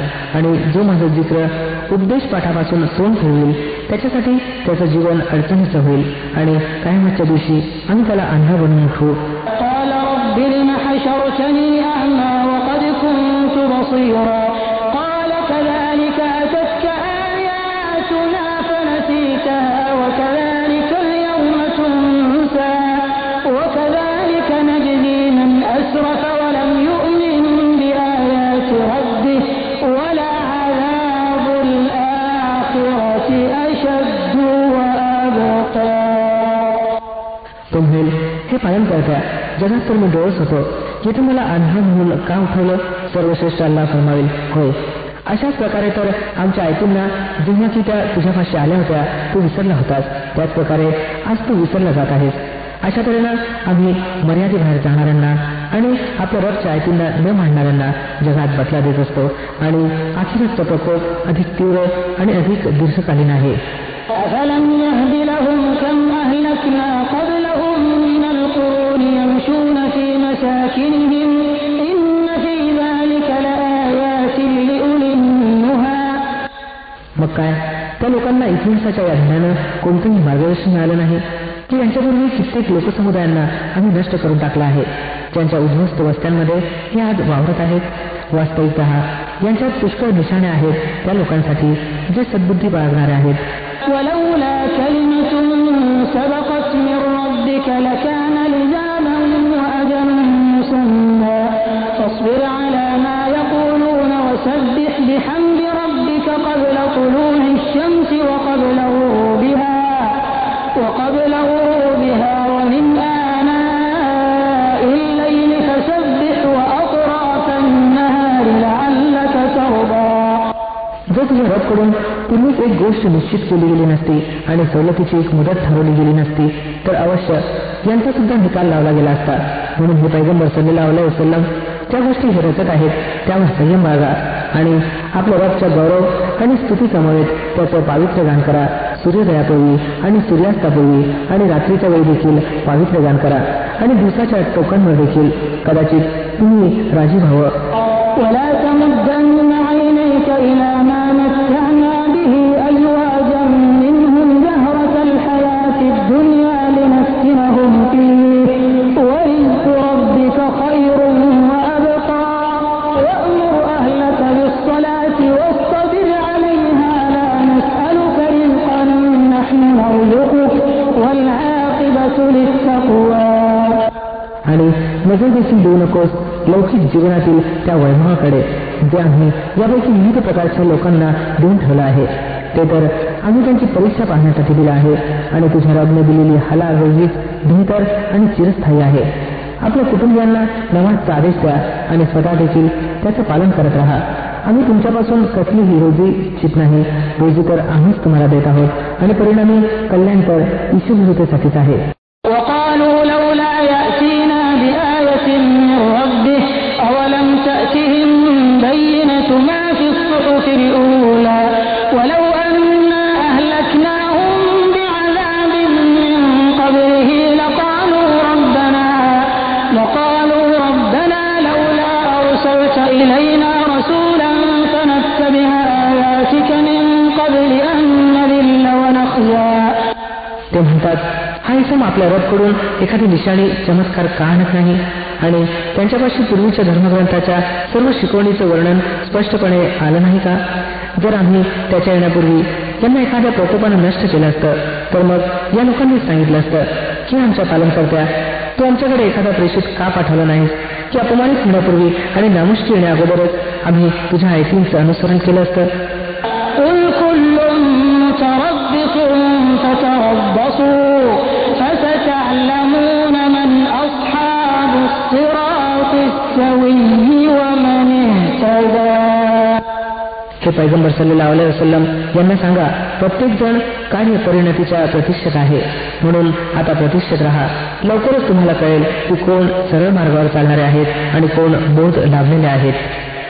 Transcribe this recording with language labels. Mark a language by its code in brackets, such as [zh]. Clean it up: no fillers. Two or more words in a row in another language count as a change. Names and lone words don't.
[mr] आणि जो माझं जिक्र उपदेश पाठापासून तोंड फिरवेल त्याच्यासाठी त्याचं जीवन अडचणीचं होईल आणि कायमच्या दिवशी आम्ही त्याला अंधा बनवून उठवू. [ar] قال رب لم حشرتني أعمى وقد كنت بصيرا قال كذلك أتتك آياتنا فنسيتها وكذلك اليوم تنسى وكذلك نجزي من أسرف ولم يؤمن بآيات ربه ولعذاب الآخرة أشد وأبقى. [mr] तो म्हणेल, हे पालन करत्या, जगात तर मी डोळस होतो, जिथे मला अंधा म्हणून का उठवलं. सर्वश्रेष्ठ अल्लाह फरमावेल, होय, अशाच प्रकारे तर आमच्या ऐकूंना जेव्हा की त्या तुझ्यापाशी आल्या होत्या तू विसरला होतास, त्याच प्रकारे आज तू विसरला जात आहेस. अशा तऱ्हेनं आम्ही मर्यादेबाहेर जाणाऱ्यांना आणि आपल्या रबच्या ऐकूंना न मांडणाऱ्यांना जगात बदला देत असतो आणि आखिरचा प्रकोप अधिक तीव्र आणि अधिक दीर्घकालीन आहे. [ar] أفلم يهد لهم كم أهلكنا قبلهم من القرون يمشون في مساكنهم إن في ذلك لآيات لأولي النهى. [mr] मग काय, त्या लोकांना इतिहासाच्या या ध्यानानं कोणतंही मार्गदर्शन मिळालं नाही की यांच्यापूर्वी कित्येक लोकसमुदायांना आम्ही नष्ट करून टाकला आहे. ज्यांच्या उद्ध्वस्त वस्त्यांमध्ये हे आज वावरत आहेत. वास्तविकतः यांच्यात पुष्कळ निशाणे आहेत त्या लोकांसाठी जे सद्बुद्धी बाळगणारे आहेत. [ar] ولولا كلمة سبقت من ربك لكان لزاما وأجل مسمى فاصبر على ما يقولون وسبح بحمد ربك قبل طلوع الشمس وقبل غروبها ومن آناء الليل فسبح وأطراف النهار لعلك ترضى. [mr] जर तुझ्या रबकडून पूर्वीच एक गोष्ट निश्चित केली गेली नसती आणि सवलतीची एक मुदत ठरवली गेली नसती तर अवश्य यांचा सुद्धा निकाल लावला गेला असता. म्हणून हे पैगंबर [ar] صلى الله عليه وسلم [mr] ज्या गोष्टी हे रचत आहेत त्यावर संयम बाळगा आणि आपल्या रबच्या गौरव आणि स्तुती समवेत त्याचं पावित्र्य गान करा. सूर्योदयापूर्वी आणि सूर्यास्तापूर्वी आणि रात्रीच्या वेळी देखील पावित्र्य गान करा आणि दिवसाच्या टोकांवर देखील कदाचित तुम्ही राजी व्हावं. [ar] ولا تمدن عينيك إلى ما متعنا به أزواجا منهم زهرة الحياة الدنيا لنفتنهم فيه ورزق ربك خير وأبقى وأمر أهلك بالصلاة واصطبر عليها لا نسألك رزقا نحن نرزقك والعاقبة للتقوى. [mr] आणि नजर देखील देऊ नकोस लौकिक जीवनातील त्या वैभवाकडे जे आम्ही यापैकी विविध प्रकारच्या लोकांना देऊन ठेवलं आहे. ते तर आम्ही त्यांची परीक्षा पाहण्यासाठी दिलं आहे आणि तुझ्या रबने दिलेली हलाल रोजी बेहतर आणि चिरस्थायी आहे. आपल्या कुटुंबियांना नमाजचा आदेश द्या आणि स्वतः देखील त्याचं पालन करत राहा. आम्ही तुमच्यापासून कसलीही रोजी इच्छित नाही. रोजी तर आम्हीच तुम्हाला देत आहोत आणि परिणामी कल्याण तर ईश्वरतेसाठीच आहे. [ar] وقالوا لولا يأتينا بآية من ربه أولم تأتهم بينة ما في الصحف الأولى ولو أنا أهلكناهم بعذاب من قبله لقالوا ربنا لولا أرسلت إلينا رسولا فنتبع آياتك من قبل أن نذل ونخزى. [mr] ते म्हणतात हा इसम आपल्या रबकडून एखादी निशाणी चमत्कार का आणत नाही आणि त्यांच्यापाशी पूर्वीच्या धर्मग्रंथाच्या सर्व शिकवणीचं वर्णन स्पष्टपणे आलं नाही का. जर आम्ही त्याच्या येण्यापूर्वी यांना एखाद्या प्रकोपानं नष्ट केलं असतं तर मग या लोकांनी सांगितलं असतं की आमच्या पालनकर्त्या तू आमच्याकडे एखादा प्रेषित का पाठवला नाहीस की अपमानित होण्यापूर्वी आणि नामुष्की येण्या अगोदरच आम्ही तुझ्या आयतींचं अनुसरण केलं असतं. [ar] فستعلمون من أصحاب الصراط السوي ومن اهتدى. [mr] हे पैगंबर [ar] صلى الله عليه وسلم [mr] यांना सांगा प्रत्येक जण कार्य परिणतीच्या प्रतिष्ठित आहे. म्हणून आता प्रतिष्ठित राहा. लवकरच तुम्हाला कळेल की कोण सरळ मार्गावर चालणारे आहेत आणि कोण बोध लाभलेले आहेत.